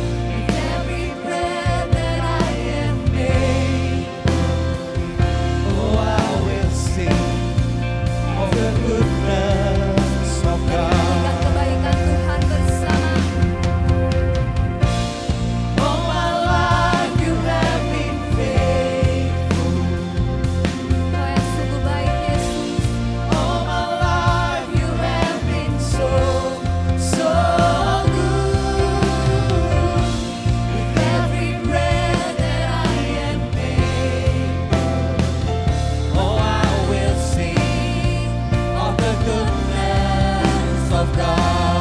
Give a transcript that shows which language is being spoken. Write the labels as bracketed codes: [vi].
[en] With every breath that I am made, oh, I will sing of the goodness of God. [id] Ingat kebaikan Tuhan bersama. [en] All my life you have been faithful. [id] Kau yang sungguh baik Yesus. [en] All my life you have been so, so good. With every breath that I am made, oh, I will sing of the goodness of God.